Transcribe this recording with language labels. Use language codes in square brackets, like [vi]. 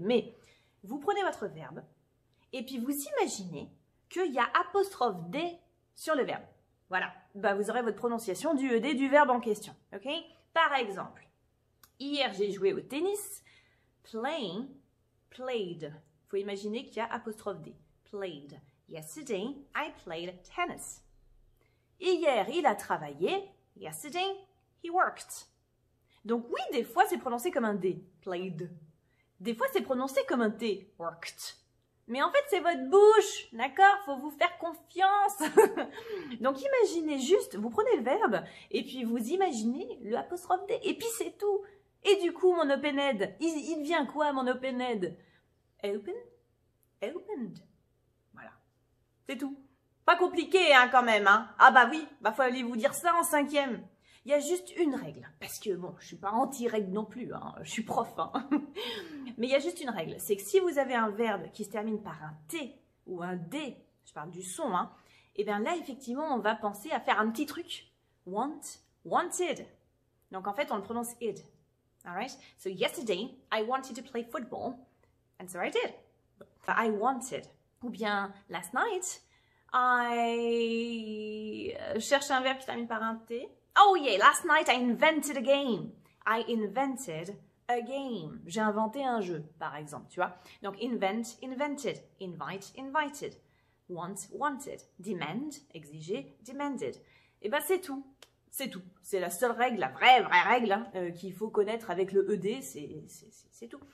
[fr] Mais vous prenez votre verbe. Et puis, vous imaginez qu'il y a apostrophe D sur le verbe. Voilà, bah, vous aurez votre prononciation du ED du verbe en question. Ok? Par exemple, hier j'ai joué au tennis. [en] Playing, played. [fr] Il faut imaginer qu'il y a apostrophe D. [en] Played. Yesterday, I played tennis. [fr] Hier, il a travaillé. [en] Yesterday, he worked. [fr] Donc oui, des fois c'est prononcé comme un D. Played. Des fois c'est prononcé comme un T. Worked. Mais en fait, c'est votre bouche, d'accord? Faut vous faire confiance. Donc, imaginez juste, vous prenez le verbe, et puis vous imaginez le apostrophe D, et puis c'est tout. Et du coup, mon open-ed, il devient quoi, mon open-ed? Open? Opened. Voilà. C'est tout. Pas compliqué, hein, quand même, hein. Ah bah oui, bah fallait vous dire ça en 5e. Il y a juste une règle, parce que bon, je suis pas anti-règle non plus, hein, je suis prof, hein. Mais il y a juste une règle, c'est que si vous avez un verbe qui se termine par un T ou un D, je parle du son, hein, et bien là, effectivement, on va penser à faire un petit truc. [en] Want, wanted. [fr] Donc en fait, on le prononce id. [en] Alright? So yesterday, I wanted to play football, and so I did. I wanted. [fr] Ou bien, [en] last night, I [fr] cherche un verbe qui termine par un T. [en] Oh yeah, last night I invented a game. I invented a game. [fr] J'ai inventé un jeu, par exemple, tu vois. Donc, [en] invent, invented. Invite, invited. Want, wanted. [fr] Demand, exiger, demanded. Et ben, c'est tout. C'est tout. C'est la seule règle, la vraie règle hein, qu'il faut connaître avec le ED, c'est tout.